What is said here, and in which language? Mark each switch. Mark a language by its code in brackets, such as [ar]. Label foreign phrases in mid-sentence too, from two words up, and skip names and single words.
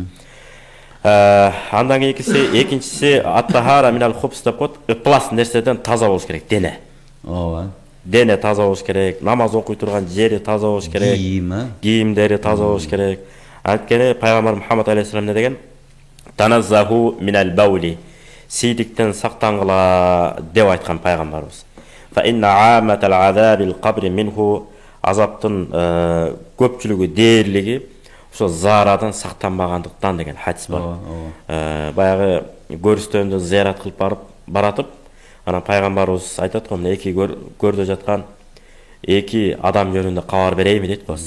[ky] Андан экинчиси [ar] الطهارة من الخبث [ky] деп коет, ыплас нерседен таза болуш керек, дене. Дене таза болуш керек, намаз окуй турган жери таза болуш керек, кийимдери таза болуш керек. Анткени пайгамбар Мухаммад алейхиссалам не деген? [ar] تنزهوا من البول. [ky] Сийдиктен сактангыла деп айткан пайгамбарыбыз. [ar] فإن عامة العذاب القبر منه [ky] азаптын көпчүлүгү дээрлиги ошо заарадан сактанбагандыктан деген хадис бар. Баягы көрүстөндө зыярат кылып баратып, анан пайгамбарыбыз айтат го, эки көрдө жаткан эки адам жөнүндө кабар берейинби дейт го.